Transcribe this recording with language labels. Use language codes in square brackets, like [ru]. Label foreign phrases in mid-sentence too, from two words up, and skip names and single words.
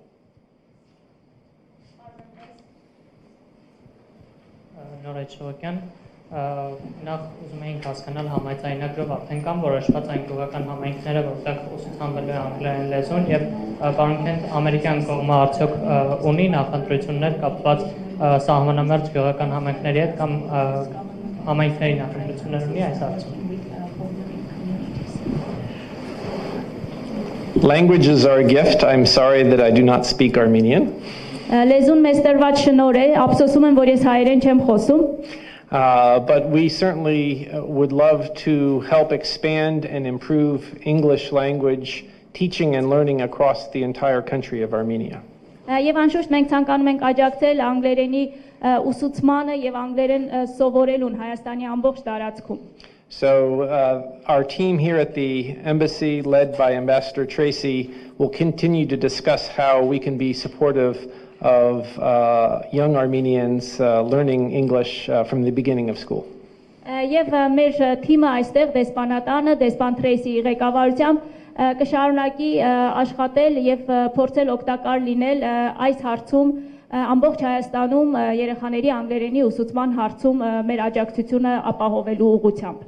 [hy] Նորեջ Շողոքյան, նախ ուզում էինք հասկանալ համաձայնագրով արդեն կան որոշված այն գյուղական համայնքները, որտեղ ուսուցանվելու է անգլերեն լեզուն եւ պարոն Քենտ, ամերիկյան կողմը արդյոք ունի նախընտրություններ կապված սահմանամերձ գյուղական համայնքների հետ կամ համայնքների նախընտրություններ ունի այս հարցում։ [en] Languages are a gift. I'm sorry that I do not speak Armenian. [hy] Լեզուն մեզ տրված շնորհ է, ափսոսում եմ, որ ես հայերեն չեմ խոսում։ [en] But we certainly would love to help expand and improve English language teaching and learning across the entire country of Armenia. [hy] Եվ անշուշտ մենք ցանկանում ենք աջակցել անգլերենի ուսուցմանը եւ անգլերեն սովորելուն Հայաստանի ամբողջ տարածքում։ [en] So our team here at the embassy, led by Ambassador Tracy, will continue to discuss how we can be supportive of young Armenians learning English from the beginning of school. [hy] Եվ մեր թիմը այստեղ դեսպանատանը, դեսպան Թրեյսիի ղեկավարությամբ կշարունակի աշխատել եւ փորձել օգտակար լինել այս հարցում ամբողջ Հայաստանում երեխաների անգլերենի ուսուցման հարցում մեր աջակցությունը ապահովելու ուղղությամբ։